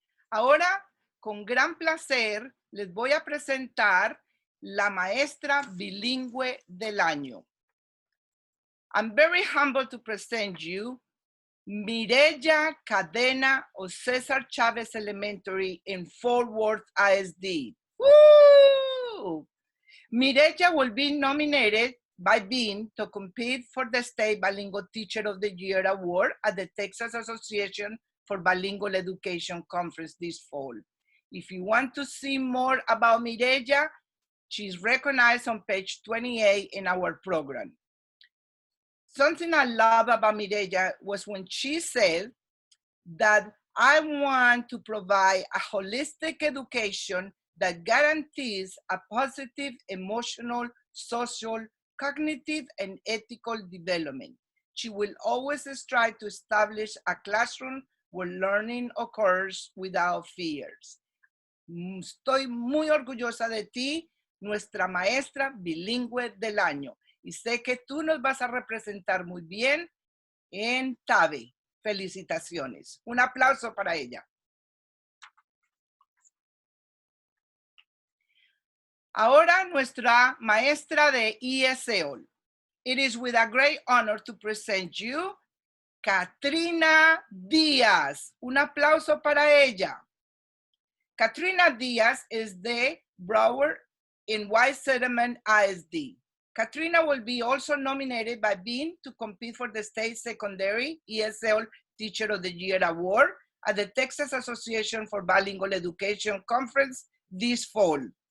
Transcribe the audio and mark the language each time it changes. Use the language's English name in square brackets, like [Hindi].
[Spanish] Ahora, con gran placer, les voy a presentar la maestra bilingüe del año. [English] I'm very humble to present you Mireya Cadena of Cesar Chavez Elementary in Fort Worth ISD. Woo! Mireya will be nominated by Bean to compete for the State Bilingual Teacher of the Year Award at the Texas Association for Bilingual Education Conference this fall. If you want to see more about Mireya, she's recognized on page 28 in our program. Something I love about Mireya was when she said that I want to provide a holistic education that guarantees a positive emotional, social, cognitive, and ethical development. She will always strive to establish a classroom where learning occurs without fears. [Spanish] Estoy muy orgullosa de ti, nuestra maestra bilingüe del año. Y sé que tú nos vas a representar muy bien en TABE. Felicitaciones. Un aplauso para ella. Ahora nuestra maestra de ESL. [English] It is with a great honor to present you Katrina Díaz. [Spanish] Un aplauso para ella. [English] Katrina Díaz is the Broward in White Settlement ISD. Katrina will be also nominated by Bean to compete for the State Secondary ESL Teacher of the Year Award at the Texas Association for Bilingual Education Conference this fall.